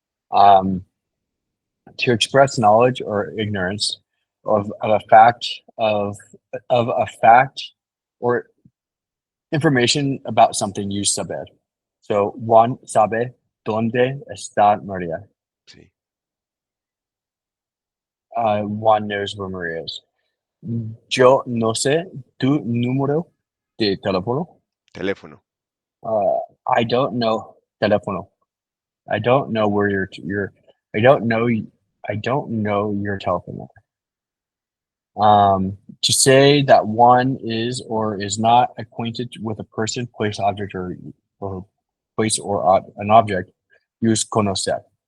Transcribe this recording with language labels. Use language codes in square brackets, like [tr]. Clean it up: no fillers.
[en] Um, to express knowledge or ignorance of a fact of a fact or information about something, use saber. [es] So Juan sabe dónde está Maria. sí. [en] Juan knows where Maria is. [es] Yo no sé tu número de teléfono. Teléfono. [en] Uh, I don't know teléfono. I don't know where your I don't know your telephone number. To say that one is or is not acquainted with a person, place, object, or place or an object, use conocer.